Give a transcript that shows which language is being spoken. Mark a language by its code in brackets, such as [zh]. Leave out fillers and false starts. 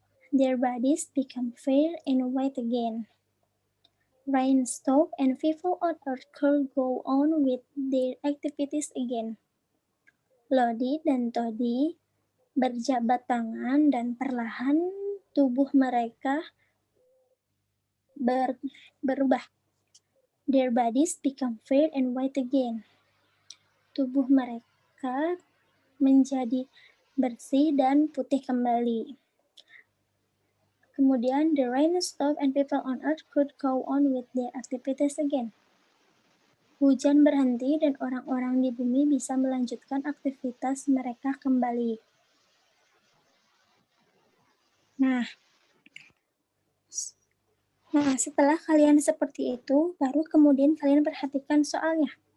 [en] Their bodies became fair and white again. Rain stopped and people on earth could go on with their activities again. [id] Lodi dan Toddy berjabat tangan dan perlahan tubuh mereka berubah. [en] Their bodies become fair and white again. [id] Tubuh mereka menjadi bersih dan putih kembali. Kemudian, [en] the rain stopped and people on earth could go on with their activities again. [id] Hujan berhenti dan orang-orang di bumi bisa melanjutkan aktivitas mereka kembali. Nah, setelah kalian seperti itu, baru kemudian kalian perhatikan soalnya.